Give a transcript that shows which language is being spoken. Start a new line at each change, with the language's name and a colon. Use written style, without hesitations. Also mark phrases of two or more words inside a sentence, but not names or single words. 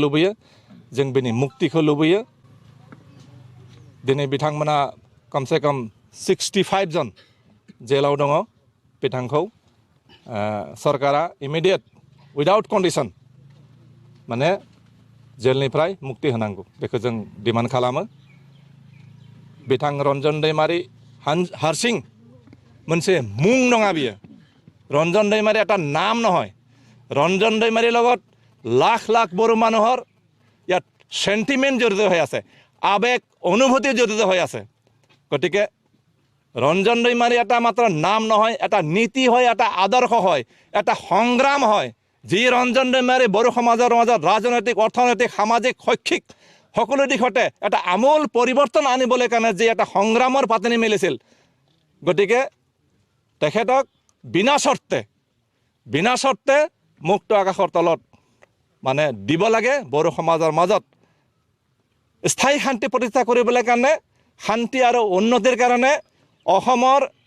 Bodo: लुबैयो जों बेनि मुक्तिखौ लुबैयो दिनै बिथांमोना कमसे कम 65 जन जेलाव दङ बिथांखौ सरकारा
English: immediate without condition
Bodo: माने जेलनिफ्राय मुक्ति होनांगौ बेखौ जों डिमान्ड खालामो बिथां रन्जन दैमारी हारसिं मोनसे मुं नङा बियो
Assamese: रन्जन दैमारी এটা नाम নহয় ৰঞ্জন दैमारीৰ লগত লাখ লাখ বড়ো মানুহৰ ইয়াত সেন্টিমেন্ট জড়িত হৈ আছে আবেগ অনুভূতি জড়িত হৈ আছে গতিকে ৰঞ্জন दैमारी এটা মাত্ৰ নাম নহয় এটা নীতি হয় এটা আদৰ্শ হয় এটা সংগ্ৰাম হয় যি ৰঞ্জন दैमारी বড়ো সমাজৰ মাজত ৰাজনৈতিক অৰ্থনৈতিক সামাজিক শৈক্ষিক সকলো দিশতে এটা আমূল পৰিৱৰ্তন আনিবলৈ কাৰণে যি এটা সংগ্ৰামৰ পাতনি মেলিছিল গতিকে তেখেতক বিনা শৰ্তে মুক্ত আকাশৰ তলত মানে দিব লাগে বড়ো সমাজৰ মাজত স্থায়ী শান্তি প্ৰতিষ্ঠা কৰিবলৈ কাৰণে শান্তি আৰু উন্নতিৰ কাৰণে অসমৰ